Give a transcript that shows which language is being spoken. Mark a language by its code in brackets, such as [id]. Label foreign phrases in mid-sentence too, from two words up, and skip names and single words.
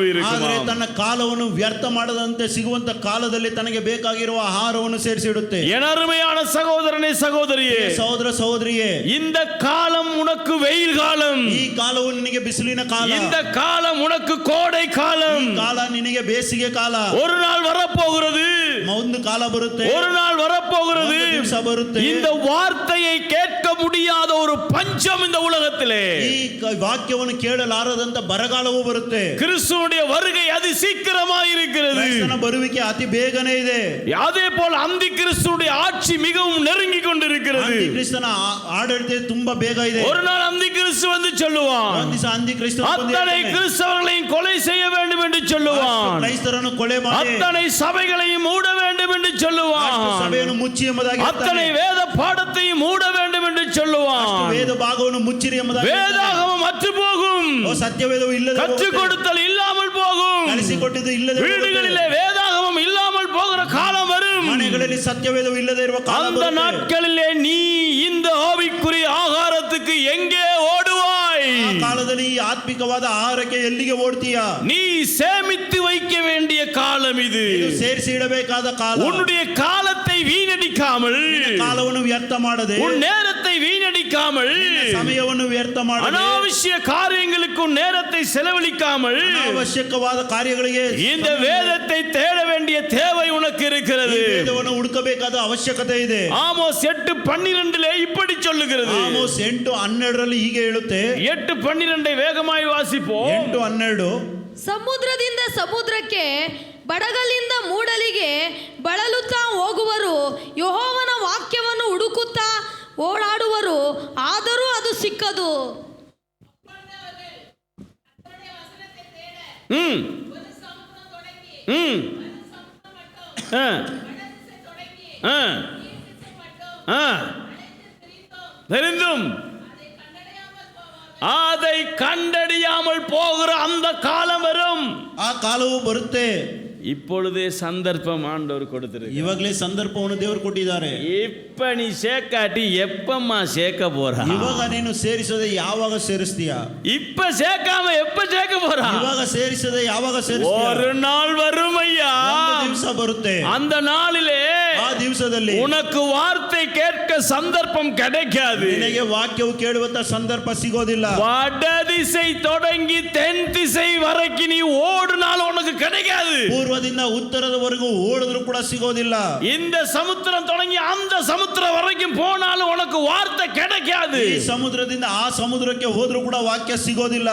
[kn] ಆದರೆ [ta] இருக்கு. [kn] ತನ್ನ ಕಾಲವನ್ನು ವ್ಯರ್ಥ ಮಾಡದಂತೆ ಸಿಗುವಂತ ಕಾಲದಲ್ಲಿ ತನಗೆ ಬೇಕಾಗಿರುವ ಆಹಾರವನ್ನು ಸೇರಿಸಿಡುತ್ತೆ. [ta] என் அருமையான சகோதரனே சகோதரியே, [kn] ಸಹೋದರ ಸಹೋದರಿಯೇ, [ta] இந்த காலம் உனக்கு வெயில் காலம், [kn] ಈ ಕಾಲವು ನಿನಗೆ ಬಿಸಿಲಿನ ಕಾಲ, [ta] இந்த காலம் உனக்கு கோடை காலம், [kn] ಈ ಕಾಲ ನಿನಗೆ ಬೇಸಿಗೆ ಕಾಲ. [ta] ஒரு நாள் வரப்போகிறது, [kn] ಒಂದು ಕಾಲ ಬರುತ್ತೆ, [ta] ஒரு நாள் வரப்போகிறது. [kn] ಒಂದು ದಿವಸ ಬರುತ್ತೆ. [ta] இந்த வார்த்தையை கேட்க முடியாத ஒரு பஞ்சம் இந்த உலகத்திலே, [kn] ಈ ವಾಕ್ಯವನ್ನು ಕೇಳಲಾರದಂತ ಬರಗಾಲವೂ ಬರುತ್ತೆ. [ta] கிறிஸ்துவுடைய வருகை அதி சீக்கிரமாக இருக்கிறது. [kn] ಕ್ರಿಸ್ತನ ಬರುವಿಕೆ ಅತಿ ಬೇಗನೆ ಇದೆ. [ta] அதே போல் அந்தி கிறிஸ்துவுடைய ஆட்சி மிகவும் நெருங்கி கொண்டிருக்கிறது. [kn] ಕ್ರಿಸ್ತನ ಆಡಳಿತ ತುಂಬಾ ಬೇಗ ಇದೆ. [ta] ஒரு நாள் அந்தி கிறிஸ்து வந்து சொல்லுவான், [kn] ಒಂದು ದಿವಸ ಅಂದಿ ಕ್ರಿಸ್ತ [ta] அத்தனை கிறிஸ்தவர்களையும் கொலை செய்ய வேண்டும் என்று சொல்லுவான், [kn] ಕ್ರೈಸ್ತರನ್ನು ಕೊಲೆ ಮಾಡಿ [ta] அத்தனை சபைகளையும் மூட வேண்டும் என்று சொல்லுவான், [kn] ಸಭೆಯನ್ನು ಮುಚ್ಚಿ ಎಂಬುದಾಗಿ [ta] அத்தனை வேத பாடத்தையும் மூட வேண்டும் என்று சொல்லுவான், [kn] ವೇದ ಭಾಗವನ್ನು ಮುಚ್ಚಿರಿ ಎಂಬುದಾಗಿ [ta] வேதாகமம் அற்று போகும், [kn] ಸತ್ಯವೇದವು ಇಲ್ಲದೆ [ta] கற்றுக் கொடுத்தல் இல்லாமல் போகும், [kn] ಕಲಿಸಿಕೊಟ್ಟಿದ್ದು ಇಲ್ಲದೆ [ta] வீடுகளிலே வேதாகமம் இல்லாமல் போகிற காலம் வரும். [kn] ಮನೆಗಳಲ್ಲಿ ಸತ್ಯವೇದವು ಇಲ್ಲದೆ ಇರುವ ಕಾಲ [ta] அந்த [kn] ಬರುತ್ತೆ. [ta] நாட்களிலே நீ இந்த ஆவிக்குரிய ஆகாரத்துக்கு எங்கே ஓடுவாய்? [kn] ಆ ಕಾಲದಲ್ಲಿ ಈ ಆತ್ಮಿಕವಾದ ಆಹಾರಕ್ಕೆ ಎಲ್ಲಿಗೆ ಓಡ್ತೀಯಾ? [ta] நீ சேமித்து வைக்க வேண்டிய காலம் இது. [kn] ಇದು ಸೇರಿಸಿ ಇಡಬೇಕಾದ ಕಾಲ. [ta] உன்னுடைய காலத்தை வீணடிக்காமல், [kn] ಕಾಲವನ್ನು ವ್ಯರ್ಥ ಮಾಡದೆ, [ta] உன் நேரத்தை வீணடிக்காமல், [kn] ಸಮಯವನ್ನು ವ್ಯರ್ಥ ಮಾಡದೆ, [ta] அனாவசிய காரியங்களுக்கு உன் நேரத்தை செலவழிக்காமல் [kn] ಅವಶ್ಯಕವಾದ ಕಾರ್ಯಗಳಿಗೆ [ta] இந்த வேதத்தை தேட வேண்டிய தேவை உனக்கு இருக்கிறது. [kn] ವೇದವನ್ನು ಹುಡುಕಬೇಕಾದ ಅವಶ್ಯಕತೆ ಇದೆ. [ta] ஆமோஸ் 8:12 இப்படி சொல்லுகிறது. [kn] ಆಮೋಸ್ 8:12 ಹೀಗೆ ಹೇಳುತ್ತೆ. [ta] 8:12 வேகமாய் வாசிப்போம். 8:12 [kn] ಸಮುದ್ರದಿಂದ ಸಮುದ್ರಕ್ಕೆ, ಬಡಗಲಿಂದ ಮೂಡಲಿಗೆ ಬಳಲುತ್ತಾ ಹೋಗುವರು, ಯೆಹೋವನ ವಾಕ್ಯವನ್ನು ಹುಡುಕುತ್ತಾ ಓಡಾಡುವರು, ಆದರೂ ಅದು ಸಿಕ್ಕದು. [ta] ம் ம் ஆ ஆ ஆ தெரிந்தும் அதை கண்டறியாமல் போகிற அந்த காலம் வரும். [kn] ಆ ಕಾಲವು ಬರುತ್ತೆ. [ta] இப்பொழுதே சந்தர்ப்பம் ஆண்டவர் கொடுத்திருக்கு. [kn] ಇವಾಗಲೇ ಸಂದರ್ಭವನ್ನು ದೇವರು ಕೊಟ್ಟಿದ್ದಾರೆ. [ta] இப்ப நீ சேர்க்காட்டி எப்பம்மா சேர்க்க போறா? [kn] ಇವಾಗ ನೀನು ಸೇರಿಸದೆ ಯಾವಾಗ ಸೇರಿಸ್ತೀಯಾ? [ta] இப்ப சேர்க்காம எப்ப சேர்க்க போறா? [kn] ಇವಾಗ ಸೇರಿಸದೆ ಯಾವಾಗ ಸೇರಿಸ್ತೀಯಾ? [ta] ஒரு நாள் வரும் ஐயா, [kn] ಒಂದು ದಿವಸ ಬರುತ್ತೆ. [ta] அந்த நாளிலே [kn] ಆ ದಿವಸದಲ್ಲಿ [ta] உனக்கு வார்த்தை கேட்க சந்தர்ப்பம் கிடைக்காது. [kn] ನಿನಗೆ ವಾಕ್ಯವು ಕೇಳುವಂತ ಸಂದರ್ಭ ಸಿಗೋದಿಲ್ಲ. [ta] வடதிசை தொடங்கி தென் திசை வரைக்கும் நீ ஓடுனாலும் உனக்கு கிடைக்காது. [kn] ಪೂರ್ವದಿಂದ ಉತ್ತರದವರೆಗೂ ಓಡಿದ್ರು ಕೂಡ ಸಿಗೋದಿಲ್ಲ. [ta] இந்த சமுத்திரம் தொடங்கி அந்த சமுத்திரம் வரைக்கும் போனாலும் உனக்கு வார்த்தை கிடைக்காது. [kn] ಈ ಸಮುದ್ರದಿಂದ ಆ ಸಮುದ್ರಕ್ಕೆ ಹೋದ್ರೂ ಕೂಡ ವಾಕ್ಯ ಸಿಗೋದಿಲ್ಲ.